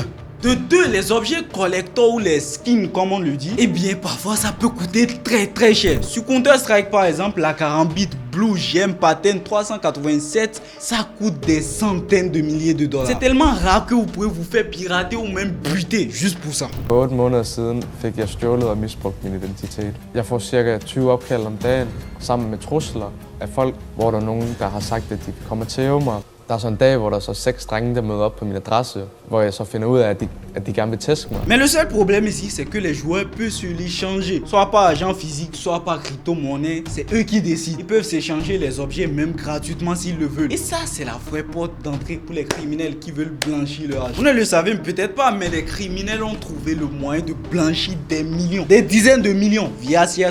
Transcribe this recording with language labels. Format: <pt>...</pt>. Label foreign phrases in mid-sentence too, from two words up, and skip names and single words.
<fr>De deux, les objets collector ou les skins comme on le dit, eh bien parfois ça peut coûter très cher. Sur Counter Strike par exemple, la Karambit Blue Gem Pattern 387, ça coûte des centaines de milliers de dollars. C'est tellement rare que vous pouvez vous faire pirater ou même buter juste pour ça.</fr> <da>8 måneder siden fik jeg stjålet og misbrugt min identitet. Jeg får cirka 20 opkald om dagen, sammen med trusler af folk, hvor der er nogen, der har sagt, at de kommer til mig. Der er så en dag, hvor der så 6 drenge, der møder op på min adresse hvor jeg så finder ud af, at de gerne vil tæske mig.</da> <fr>Mais le seul problème ici, c'est que les joueurs peuvent se l'échanger. Soit par argent physique, soit par crypto-monnaie. C'est eux qui décident. Ils peuvent s'échanger les objets même gratuitement s'ils le veulent. Et ça, c'est la vraie porte d'entrée pour les criminels qui veulent blanchir leur argent. Vous ne le savez peut-être pas, mais les criminels ont trouvé le moyen de blanchir des millions, des dizaines de millions via CSGO.</fr>